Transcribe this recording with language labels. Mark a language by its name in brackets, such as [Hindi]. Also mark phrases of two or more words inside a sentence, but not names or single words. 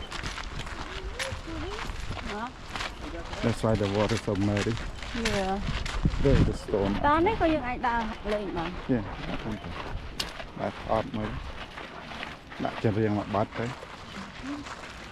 [English] That's why the water so muddy. Yeah. There is the storm. [Khmer] តនេះក៏យើងអាចដើរលេងបាន [English] Yeah, that's odd, maybe. Not just being like that,